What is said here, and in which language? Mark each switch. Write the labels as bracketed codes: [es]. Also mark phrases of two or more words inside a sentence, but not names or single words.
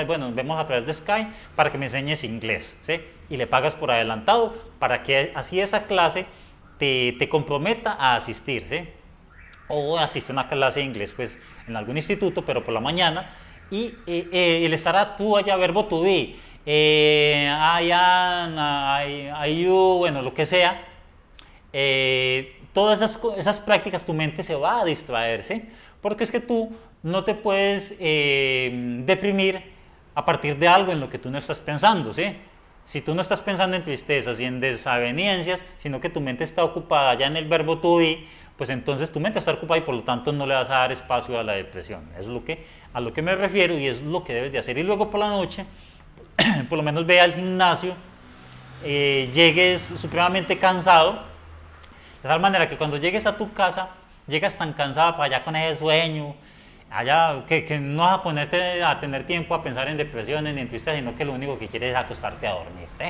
[es] Bueno, nos vemos a través de Skype para que me enseñes inglés, ¿sí? Y le pagas por adelantado para que así esa clase te comprometa a asistir, ¿sí? O asiste a una clase de inglés, pues, en algún instituto, pero por la mañana, y él estará tú allá, verbo [en] to be, I am, I you, [es] bueno, lo que sea. Todas esas prácticas, tu mente se va a distraer, ¿sí? Porque es que tú no te puedes deprimir a partir de algo en lo que tú no estás pensando, ¿sí? Si tú no estás pensando en tristezas y en desavenencias, sino que tu mente está ocupada ya en el verbo [en] to be, [es] pues entonces tu mente está ocupada y por lo tanto no le vas a dar espacio a la depresión. Es a lo que me refiero, y es lo que debes de hacer. Y luego por la noche, por lo menos ve al gimnasio, llegues supremamente cansado, De tal manera que cuando llegues a tu casa, llegas tan cansada para allá con ese sueño, allá que no vas a ponerte a tener tiempo a pensar en depresiones ni en tristeza, sino que lo único que quieres es acostarte a dormir, ¿sí?